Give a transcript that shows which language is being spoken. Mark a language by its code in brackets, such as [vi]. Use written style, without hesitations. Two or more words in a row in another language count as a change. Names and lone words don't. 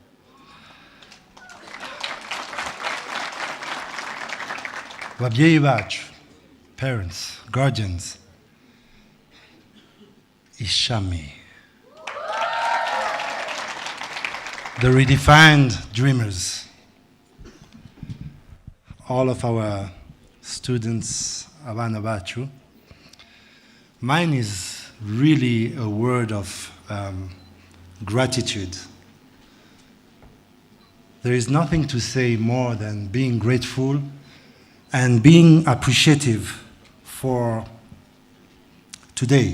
[rn] Babyeyi bacu, [en] parents, guardians, Ishami. The redefined dreamers, all of our students, [rn] abana bacu. [en] Mine is really a word of gratitude. There is nothing to say more than being grateful and being appreciative for today.